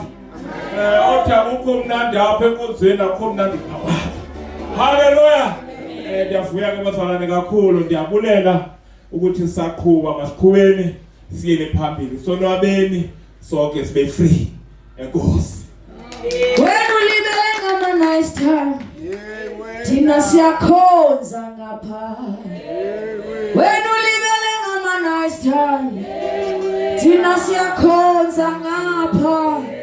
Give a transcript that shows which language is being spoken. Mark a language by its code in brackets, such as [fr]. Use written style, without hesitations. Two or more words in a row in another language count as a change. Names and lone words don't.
[xh] Otha ukho mnandi apha enkonzweni akho mnandi ngapha. Hallelujah. Ndiyavuya ke bazalwane kakhulu, ndiyabulela ukuthi sisaqhubha masiqhubeni siyele phambili. Sonwabeni sonke sibe free. Enkosi. Wena ulibele ngama [en] nice time. [xh] Thina siyakhonza ngapha. Wena ulibele ngama [en] nice time. [xh] Thina siyakhonza ngapha.